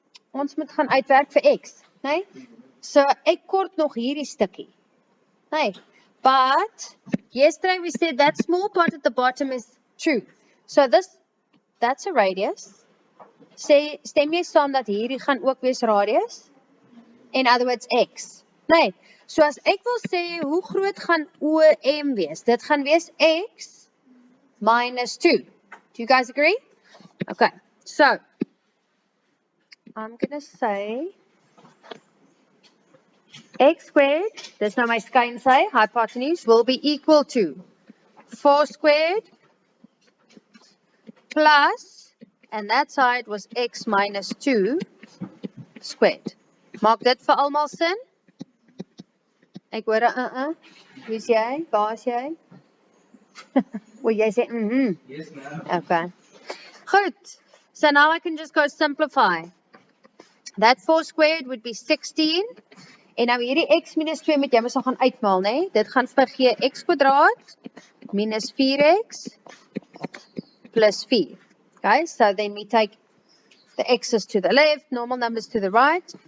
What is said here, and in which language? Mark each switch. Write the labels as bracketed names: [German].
[Afrikaans] Ons moet gaan uitwerk vir x, nee? So ek kort nog hierdie stukkie. [English] Nee, but yesterday we said that small part at the bottom is true. So that's a radius. [Afrikaans] Stem jy saam dat hierdie gaan ook wees radius? [English] In other words, [Afrikaans] x. Nee, so as ek wil sê, hoe groot gaan OM wees? Dit gaan wees x minus 2. [English] Do you guys agree? Okay, so, I'm going to say x squared, [Afrikaans] dis nou my skynsy, [English] hypotenuse, will be equal to 4 squared plus, and that side was x minus 2 squared. [Afrikaans] Maak dit vir almal sin? Ek hoor Wie is jy? Waar is jy? Wil jy sê [English] Yes, ma'am. Okay. Good. So now I can just go simplify. That 4 squared would be 16. [Afrikaans] En nou hierdie x minus 2 moet jy mos nog gaan uitmaal, né? Dit gaan vir gee x kwadraat minus 4x plus 4. [English] Okay, so then we take the x's to the left, normal numbers to the right.